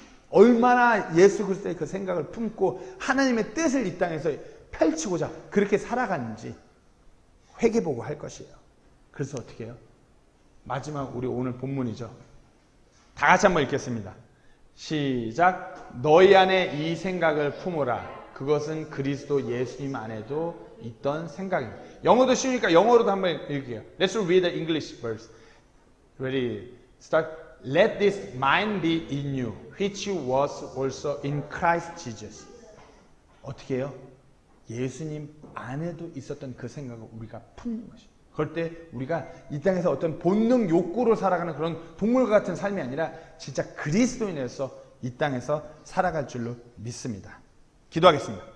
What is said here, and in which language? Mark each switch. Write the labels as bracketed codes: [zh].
[ko] 얼마나 예수 그리스도의 그 생각을 품고 하나님의 뜻을 이 땅에서 펼치고자 그렇게 살아갔는지 회개보고 할 것이에요. 그래서 어떻게 해요? 마지막 우리 오늘 본문이죠. 다 같이 한번 읽겠습니다. 시작. 너희 안에 이 생각을 품어라. 그것은 그리스도 예수님 안에도 있던 생각입니다. 영어도 쉬우니까 영어로도 한번 읽게요. [en] Let's read the English verse. Ready? Start. Let this mind be in you, which was also in Christ Jesus. [ko] 어떻게 해요? 예수님 안에도 있었던 그 생각을 우리가 품는 것이에요. 그럴 때 우리가 이 땅에서 어떤 본능 욕구로 살아가는 그런 동물과 같은 삶이 아니라 진짜 그리스도인으로서 이 땅에서 살아갈 줄로 믿습니다. 기도하겠습니다.